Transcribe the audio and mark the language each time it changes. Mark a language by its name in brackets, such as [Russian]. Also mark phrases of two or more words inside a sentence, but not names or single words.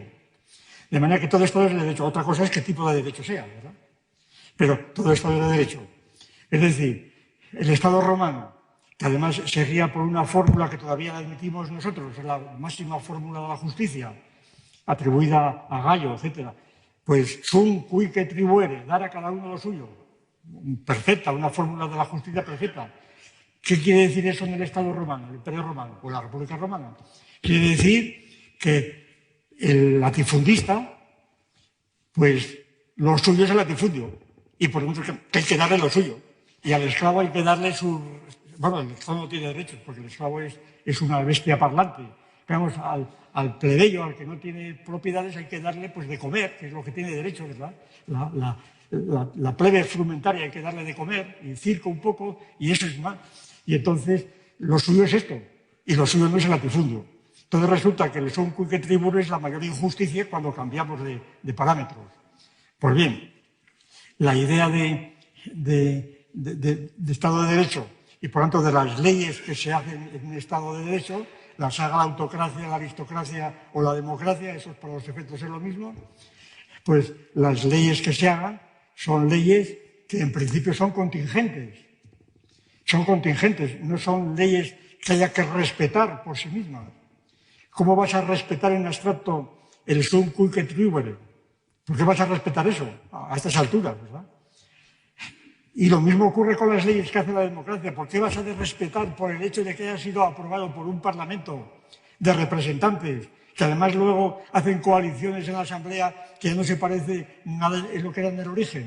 [Spanish] De manera que todo Estado es de derecho. Otra cosa es qué tipo de derecho sea, ¿verdad? Pero todo Estado es de derecho. Es decir, el Estado romano, que además se guía por una fórmula que todavía la admitimos nosotros, es la máxima fórmula de la justicia, atribuida a Gallo, etc. [Latin] Pues sum cuique tribuere, [Spanish] dar a cada uno lo suyo. Perfecta, una fórmula de la justicia perfecta. ¿Qué quiere decir eso en el Estado romano, el Imperio romano o la República romana? Quiere decir que el latifundista, pues lo suyo es el latifundio y por lo tanto que hay que darle lo suyo. Y al esclavo hay que darle su... Bueno, el esclavo no tiene derechos porque el esclavo es una bestia parlante. Digamos, al plebeyo, al que no tiene propiedades, hay que darle pues de comer, que es lo que tiene derecho, ¿verdad? La plebe frumentaria hay que darle de comer, y circo un poco, y eso es más. Y entonces, lo suyo es esto, y lo suyo no es el latifundio. Entonces resulta que el [Latin] sum cuique tribuere [Spanish] es la mayor injusticia cuando cambiamos de parámetros. Pues bien, la idea de Estado de Derecho y por tanto de las leyes que se hacen en un Estado de Derecho, las haga la autocracia, la aristocracia o la democracia, eso para los efectos es lo mismo, pues las leyes que se hagan son leyes que en principio son contingentes. Son contingentes, no son leyes que haya que respetar por sí mismas. ¿Cómo vas a respetar en abstracto el [Latin] sum cuique tribuere? [Spanish] ¿Por qué vas a respetar eso a estas alturas, verdad? Y lo mismo ocurre con las leyes que hace la democracia. ¿Por qué vas a respetar por el hecho de que haya sido aprobado por un parlamento de representantes, que además luego hacen coaliciones en la Asamblea que ya no se parece nada en lo que era en el origen?